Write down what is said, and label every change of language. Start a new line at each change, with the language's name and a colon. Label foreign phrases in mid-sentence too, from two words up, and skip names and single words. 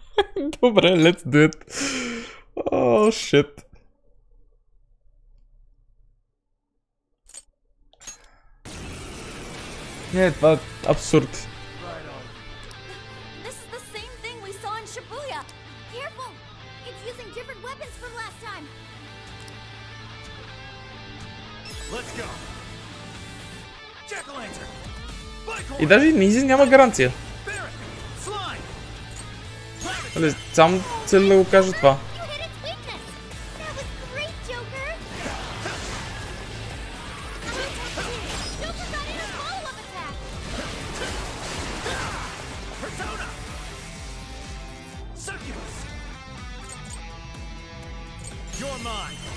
Bulgarian: Добре,
English: let's do it. Oh, shit.
Bulgarian: Не, това е абсурд.
English: This is the same thing we saw in Shibuya. Careful! It's using different weapons from last time. Let's go. Jack-o'-lantern.
Bulgarian: И даже и Низи няма гаранция. Нали, само цели да го кажа това.
English: You hit its weakness. That was great, Joker. Joker got in a follow-up attack. Persona. Succubus. You're mine.